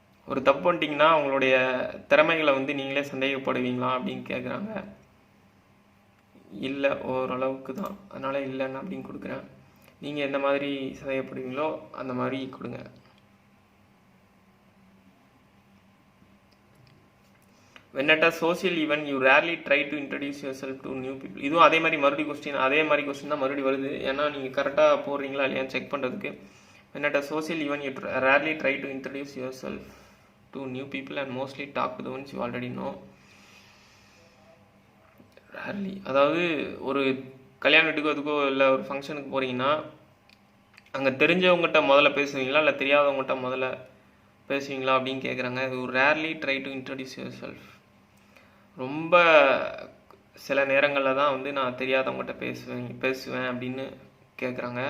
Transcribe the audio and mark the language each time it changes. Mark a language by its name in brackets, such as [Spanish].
[Tamil] ஒரு தப்பு பண்ணிட்டீங்கன்னா உங்களுடைய திறமைகளை வந்து நீங்களே சந்தேகப்படுவீங்களா அப்படின்னு கேட்குறாங்க. இல்லை, ஓரளவுக்கு தான். அதனால் இல்லைன்னு அப்படின்னு கொடுக்குறேன். நீங்கள் எந்த மாதிரி சந்தேகப்படுவீங்களோ அந்த மாதிரி கொடுங்க. [English] when at a social event you rarely try to introduce yourself to new people. [Tamil] இதுவும் அதே மாதிரி கொஸ்டின் தான் மறுபடியும் வருது. ஏன்னா நீங்கள் கரெக்டாக போடுறீங்களா இல்லையான்னு செக் பண்ணுறதுக்கு. [English] when at a social event you rarely try to introduce yourself to new people and mostly talk to the ones you already know. [Tamil] rarely, அதாவது ஒரு கல்யாண வீட்டுக்கோ அதுக்கோ இல்லை ஒரு ஃபங்க்ஷனுக்கு போகிறீங்கன்னா அங்கே தெரிஞ்சவங்ககிட்ட முதல்ல பேசுவீங்களா இல்லை தெரியாதவங்ககிட்ட முதல்ல பேசுவீங்களா அப்படின்னு கேட்குறாங்க. இது ஒரு [English] Rarely try to introduce yourself. [Tamil] ரொம்ப சில நேரங்களில் தான் வந்து நான் தெரியாதவங்ககிட்ட பேசுவேன் அப்படின்னு கேட்குறாங்க.